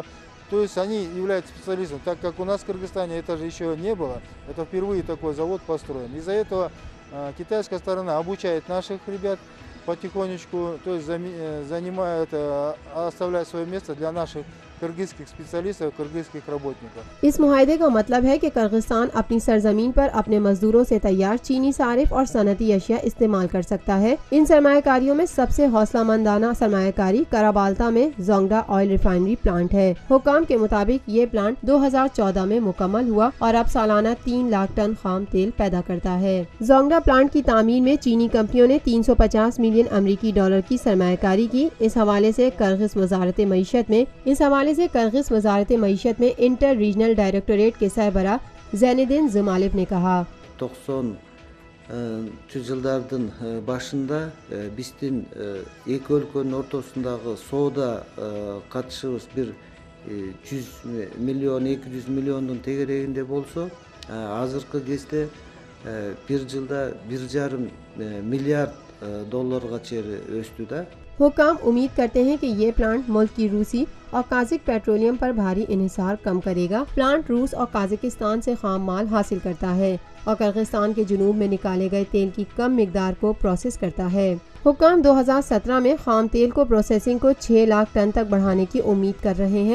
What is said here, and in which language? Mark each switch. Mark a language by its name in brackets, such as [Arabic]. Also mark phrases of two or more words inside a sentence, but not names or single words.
[Russian] То есть они являются специалистами, так как у нас в Кыргызстане это же еще не было, это впервые такой завод построен. Из-за этого китайская сторона обучает наших ребят потихонечку, то есть занимает, оставляет свое место для наших киргиз специалист киргиз работников। [Urdu] اس معاہدے کا مطلب ہے کہ کرغزستان اپنی سرزمین پر اپنے مزدوروں سے تیار چینی صارف اور صنعتی اشیا استعمال کر سکتا ہے. ان سرمایہ کاریوں میں سب سے حوصلہ مندانہ سرمایہ کاری کارابالتا میں جونگڈا [English] oil refinery plant [Urdu] ہے. حکام کے مطابق یہ پلانٹ 2014 میں مکمل ہوا اور اب سالانہ 3 لاکھ ٹن خام تیل پیدا کرتا ہے. جونگڈا پلانٹ کی تعمیر میں چینی کمپنیوں نے 350 ملین امریکی ڈالر کی سرمایہ کاری کی. اس حوالے سے کرغز وزارت معیشت میں [English] inter regional directorate [Urdu] के सरबरा Zeyneddin Zımalif ने कहा [Kyrgyz] 90 жылдардын башында биздин эки өлкөнүн ортосундагы соода катышыбыз бир 100 миллион 200 миллиондун тегерегинде болсо, азыркы кезде бир жылда 1,5 миллиард долларга чейин өстү да। [Urdu] حکام امید کرتے ہیں کہ یہ پلانٹ ملک کی روسی اور قازق پیٹرولیم پر بھاری انحصار کم کرے گا. پلانٹ روس اور قازقستان سے خام مال حاصل کرتا ہے اور کرغزستان کے جنوب میں نکالے گئے تیل کی کم مقدار کو پروسیس کرتا ہے. حکام 2017 میں خام تیل کو پروسیسنگ کو 6 لاکھ ٹن تک بڑھانے کی امید کر رہے ہیں.